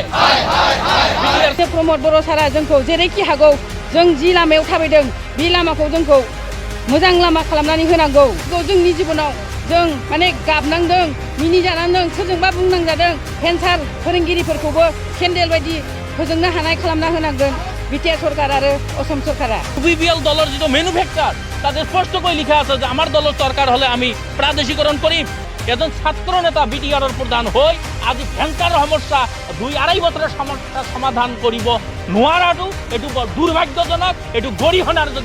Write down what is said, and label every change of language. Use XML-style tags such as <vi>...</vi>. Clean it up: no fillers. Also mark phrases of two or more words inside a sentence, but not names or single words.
<brx>बिटिआर प्रमद बड'सारा जोंखौ जेरैखि हागौ जों जि लामायाव थाबायदों बे लामाखौ जोंखौ मोजां लामा खालामनानै होनांगौ जोंनि जिबनाव जों माने गाबनांदों मिनिजानांदों सोरजोंबा बुंनांजादों भेन्सार फोरोंगिरिफोरखौबो केन्डेल बायदि फोजोंनो हानाय खालामना होनांगोन बिटिआर सरकार आरो असम सरकारा</brx> <as>বিপিএল দলৰ যিটো মেনুফেকচাৰ তাতে স্পষ্টকৈ লিখা আছে যে আমাৰ দলৰ চৰকাৰ হলে আমি প্ৰাদেশিকৰণ কৰিম এজন ছাত্ৰ নেতা বিটিআৰৰ প্ৰধান হৈ আজি ভেঞ্চাৰৰ সমস্যা 2-2.5 বছৰৰ সমস্যা সমাধান কৰিব নোৱাৰাটো এইটো বৰ দুৰ্ভাগ্যজনক এইটো গৰিহণাৰ যোগ্য</as>